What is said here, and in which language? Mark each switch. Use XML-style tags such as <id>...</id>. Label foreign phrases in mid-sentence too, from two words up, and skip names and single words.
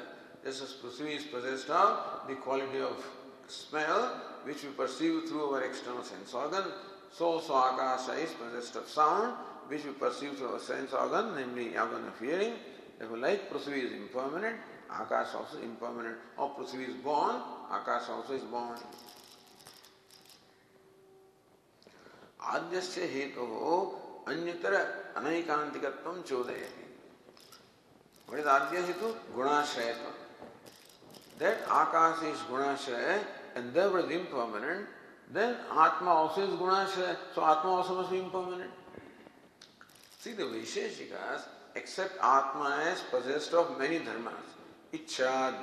<en>Just as Prithvi is possessed of the quality of smell which we perceive through our external sense organ, so also Akasha is possessed of sound which we perceive through our sense organ, namely organ of hearing. Therefore, like Prithvi is impermanent, Akasha also is impermanent. Or Prithvi is born, Akasha also is born.</en> <sa>अद्यस्य हेतोः अन्यतर अनैकान्तिकत्वं चोदयति.</sa> <en>What is</en> <sa>अद्य हेतु?</sa> <en>Gunashrayatvam. That Akasha is Gunashraya and therefore is impermanent, then Atma also is Gunashraya, so Atma also must be impermanent. See, the Vaisheshikas accept Atma as possessed of many dharmas.</en>